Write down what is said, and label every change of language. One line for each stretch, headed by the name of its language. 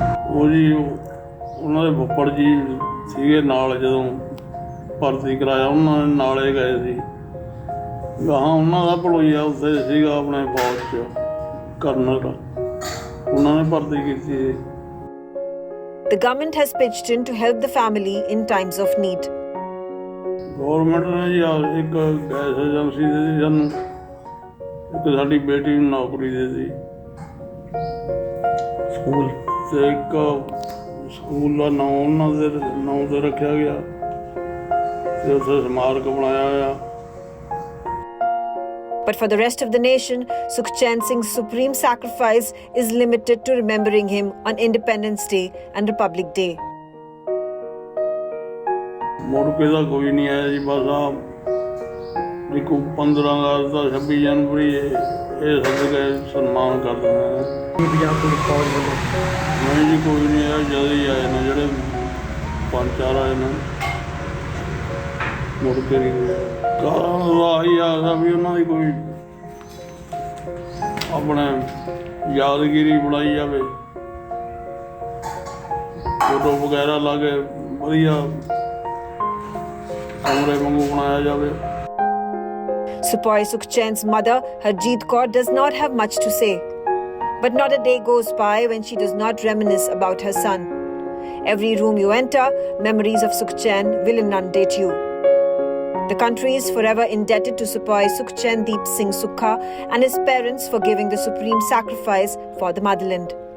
Punjabi: ਉਹ ਜੀ ਉਹਨਾਂ ਦੇ ਫੁੱਫੜ ਜੀ ਸੀਗੇ ਨਾਲ, ਜਦੋਂ ਭਰਤੀ ਕਰਾਇਆ ਉਹਨਾਂ ਨੇ ਨਾਲੇ ਗਏ ਸੀ। ਗਾਹਾਂ ਉਹਨਾਂ ਦਾ ਭਲੋਈਆ ਉੱਥੇ ਸੀਗਾ ਆਪਣੇ ਫੌਜ 'ਚ ਕਰਨਲ, ਉਹਨਾਂ ਨੇ ਭਰਤੀ ਕੀਤੀ ਸੀ।
English: The government has pitched in to help the family in times of need.
Punjabi: Government ਨੇ ਜੀ ਇੱਕ ਗੈਸ ਏਜੰਸੀ ਦੇ ਦਿੱਤੀ ਸਾਨੂੰ, ਇੱਕ ਸਾਡੀ ਬੇਟੀ ਨੂੰ ਨੌਕਰੀ ਦੇ ਦਿੱਤੀ ਸਕੂਲ, ਤੇ ਇੱਕ ਸਕੂਲ ਦਾ ਨਾਂ ਉਹਨਾਂ ਦੇ ਨਾਂ 'ਤੇ ਰੱਖਿਆ ਗਿਆ ਤੇ ਉੱਥੇ ਸਮਾਰਕ ਬਣਾਇਆ ਹੋਇਆ।
English: But for the rest of the nation, Sukhchain Singh's supreme sacrifice is limited to remembering him on Independence Day and Republic Day.
Punjabi: ਮੁੜ ਕੇ ਤਾਂ ਕੋਈ ਨਹੀਂ ਆਇਆ ਜੀ। ਬਸ ਆ ਇੱਕ 15 ਅਗਸਤ ਦਾ 26 ਜਨਵਰੀ ਇਹ ਸਭ ਕੇ ਸਨਮਾਨ ਕਰ ਦਿੰਦੇ ਨੇ। ਪੰਜਾਬ ਪੁਲਿਸ ਫੌਜ ਵੱਲੋਂ ਨਹੀਂ ਜੀ ਕੋਈ ਨਹੀਂ ਆਇਆ, ਜਦ ਹੀ ਆਏ ਨੇ ਜਿਹੜੇ 5-4 ਆਏ ਨੇ, ਮੁੜ ਕੇ ਨਹੀਂ। ਕਾਰਨ ਦਾ ਆਹੀ ਆਸ ਆ ਵੀ ਉਹਨਾਂ ਦੀ ਕੋਈ ਆਪਣੇ ਯਾਦਗਿਰੀ ਬਣਾਈ ਜਾਵੇ, ਫੋਟੋ ਵਗੈਰਾ ਲਾ ਕੇ ਵਧੀਆ ਕਮਰੇ ਵਾਂਗੂ ਬਣਾਇਆ ਜਾਵੇ।
English: Sepoy Sukhchain's mother, Harjeet Kaur, does not have much to say. But not a day goes by when she does not reminisce about her son. Every room you enter, memories of Sukhchain will inundate you. The country is forever indebted to Sepoy Sukhchaindeep Singh Sukha and his parents for giving the supreme sacrifice for the motherland.